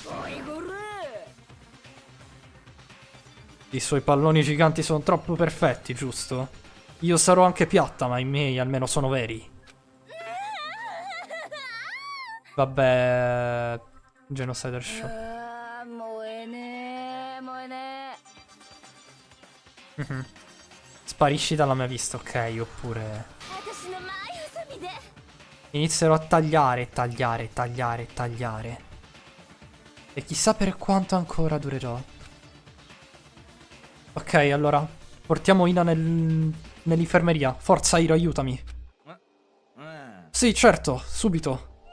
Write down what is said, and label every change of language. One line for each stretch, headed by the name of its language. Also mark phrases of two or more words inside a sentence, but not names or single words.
Italian: I suoi palloni giganti sono troppo perfetti, giusto? Io sarò anche piatta, ma i miei almeno sono veri. Vabbè... Genocider Show.
Japanese: 燃えねえ燃えねえ Mhm.
Italian: Sparisci dalla mia vista, ok, oppure...
Japanese: 私の前ハサミで
Italian: Inizierò a tagliare, tagliare, tagliare, tagliare. E chissà per quanto ancora durerò. Ok, allora, portiamo Ina nell'infermeria. Forza, Hiro, aiutami. Sì, certo, subito.